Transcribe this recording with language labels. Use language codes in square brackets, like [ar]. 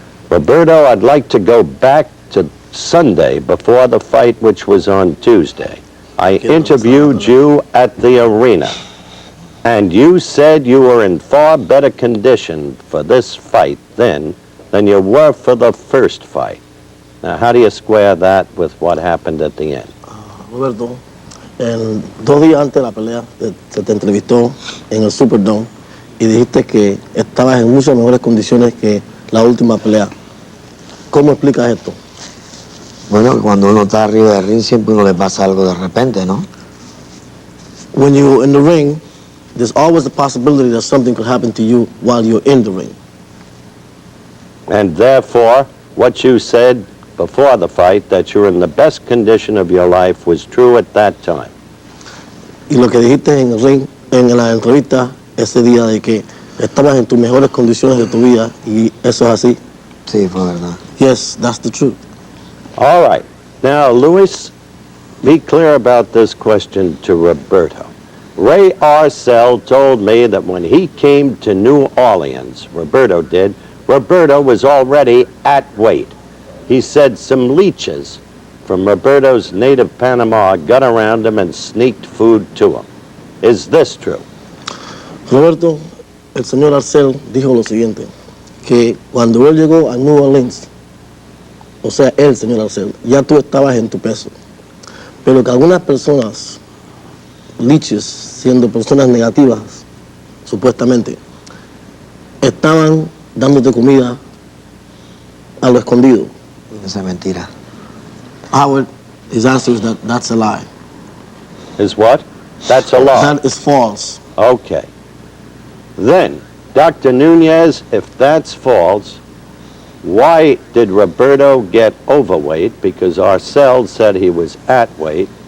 [en] Roberto, I'd like to go back to Sunday before the fight, which was on Tuesday. I interviewed you at the arena, and you said you were in far better condition for this fight then than you were for the first fight. Now, how do you square that with what happened at the end? [es] Roberto, 2 días antes de la pelea se te entrevistó en el Superdome y dijiste que estabas en muchas mejores condiciones que la última pelea. ¿Cómo explicas esto? Bueno, cuando uno está arriba del ring siempre uno le pasa algo de repente, ¿no? [en] When you're in the ring, there's always the possibility that something could happen to you while you're in the ring. And therefore, what you said before the fight, that you're in the best condition of your life, was true at that time. [es] Y lo que dijiste en el ring, en la entrevista, ese día de que estabas en tus mejores condiciones de tu vida, y eso es así. Sí, fue verdad. [en] Yes, that's the truth. All right. Now, Luis, be clear about this question to Roberto. Ray Arcel told me that when he came to New Orleans, Roberto did, Roberto was already at weight. He said some leeches from Roberto's native Panama got around him and sneaked food to him. Is this true? Roberto, el señor Arcel dijo lo siguiente, que cuando él llegó a New Orleans, o sea, el señor Arcel, ya tú estabas en tu peso, pero que algunas personas, leeches, siendo personas negativas, supuestamente, estaban dándote comida a lo escondido. [es] Esa es mentira. [en] Howard, his answer is that that's a lie. Is what? That's a lie. That is false. Okay. Then, Dr. Nunez, if that's false, why did Roberto get overweight? Because Arcel said he was at weight.